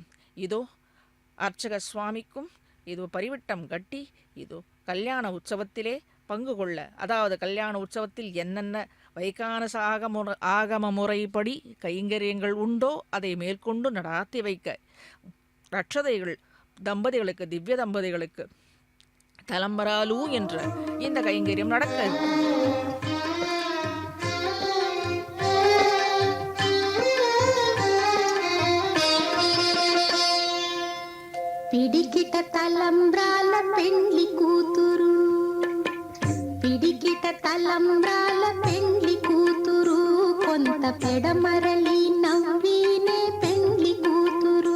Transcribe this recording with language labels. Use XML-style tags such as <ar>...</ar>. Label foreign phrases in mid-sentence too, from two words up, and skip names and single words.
<ta>இதோ அர்ச்சக சுவாமிக்கும் இது பரிவட்டம் கட்டி இது கல்யாண உற்சவத்திலே பங்கு கொள்ள, அதாவது கல்யாண உற்சவத்தில் என்னென்ன வைகானச ஆகம முறைப்படி கைங்கரியங்கள் உண்டோ அதை மேற்கொண்டு நடாத்தி வைக்க ரட்சதைகள் தம்பதிகளுக்கு, திவ்ய தம்பதிகளுக்கு தலம்பராலு என்ற இந்த கைங்கரியம் நடக்க</ta> <te>పిడికిట తలంబ్రాల పెండ్లి కూతురు, పిడికిట తలంబ్రాల పెండ్లి కూతురు, కొంత పెడమరలి నవ్వినే పెండ్లి కూతురు.</te>